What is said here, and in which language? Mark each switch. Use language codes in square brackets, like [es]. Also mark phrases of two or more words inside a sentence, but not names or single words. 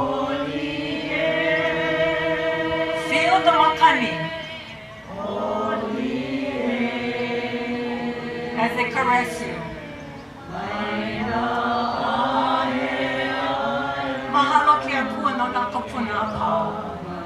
[en] Feel the makani as they caress you. [haw] Mahalo ke akua no nā kupuna apau.